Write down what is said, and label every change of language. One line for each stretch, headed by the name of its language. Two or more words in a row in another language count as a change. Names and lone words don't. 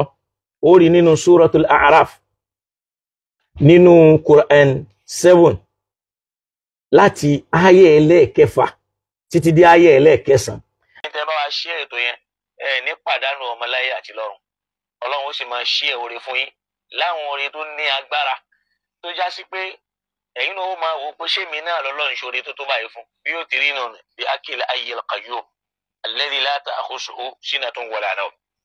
Yoruba: Ó rí nínú Suratul A'raf nínú Quran 7 láti àyà ẹlẹ́ẹ̀kẹfà títí dé àyà ẹlẹ́ẹ̀kẹsàn. Tẹ́ bá wá ṣe ètò yẹn ní pàdánù ọmọláyé àti lọ́run. Ọlọ́run ó sì máa ṣe oore fún yín láwọn oore tó ní agbára, tó já sí pé ẹ̀yin náà ó máa wò pé ṣé mi náà lọ́lọ́run ṣoore tó tó báyìí fún, bí ó ti rí náà bí
Arabic: أكيل الحي القيوم الذي لا تأخذه سنة ولا نوم.